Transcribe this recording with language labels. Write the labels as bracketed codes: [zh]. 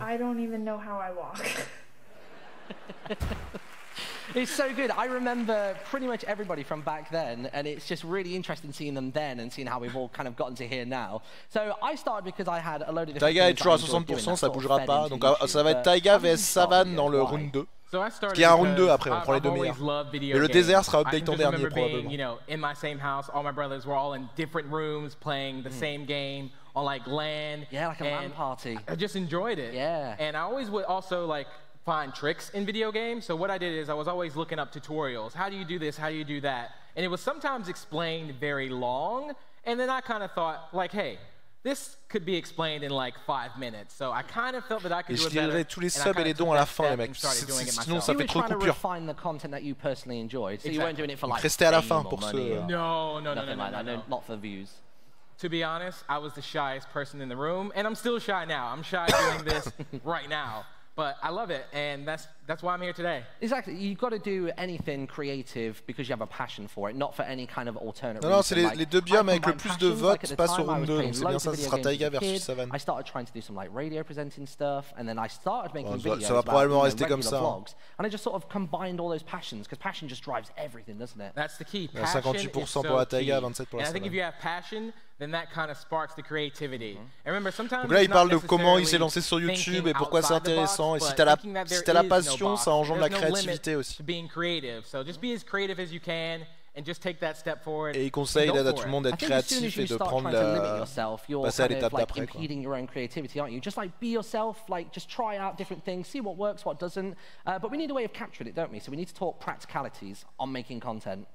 [en] I don't even know how I walk. It's so good. I remember pretty much everybody from back then, and it's just really interesting seeing them then and seeing how we've all kind of gotten to here now. So I started because I had a load of different [fr] Taïga est toujours à 60%, ça bougera pas. Donc ça va être Taïga vs Savane dans le round 2. Qui est un round 2 après, on prend les deux meilleurs. Mais le désert sera update en dernier probablement. [en] You know, in my same house, all my brothers were all in different rooms playing the same game on like LAN. Yeah, like a LAN party. I just enjoyed it. Yeah. And I always would also like find tricks in video games. So what I did is I was always looking up tutorials. How do you do this? How do you do that? And it was sometimes explained very long. And then I kind of thought like, hey, this could be explained in like 5 minutes. So I kind of felt that I could do it better. [fr] Et je tous les subs et les dons à la fin, les mecs. Sinon, ça fait trop de coupures. [en] You were trying to refine the content that you personally enjoyed. So you weren't doing it for like [fr] Restez à la fin pour ceux. [en] No. Not for views. To be honest, I was the shyest person in the room, and I'm still shy now. I'm shy doing this right now. But I love it, and that's why I'm here today. Exactly. You've got to do anything creative because you have a passion for it, not for any kind of alternate reason. [fr] Non, c'est les deux biomes avec le plus de votes passent sur round 2, donc c'est bien ça, ce sera Taiga versus Savane. [en] I started trying to do some like radio presenting stuff, and then I started making videos [fr] ça va probablement rester comme ça. [en] Vlogs, and I just sort of combined all those passions, because passion just drives everything, doesn't it? That's the key. [fr] 58% pour la Taiga, 27% pour la Savane. [en] And I think if you have passion, then that kind of sparks the creativity. And remember, sometimes [fr] donc là, il parle de comment il s'est lancé sur YouTube et pourquoi c'est intéressant. Et si t'as la passion, ça engendre la créativité aussi. Et il conseille à tout le monde d'être créatif et de prendre passer à l'étape d'après. [en] Impeding your own creativity, aren't you? Just like be yourself, like just try out different things, see what works, what doesn't. But we need a way of capturing it, don't we? So we need to talk practicalities on making content.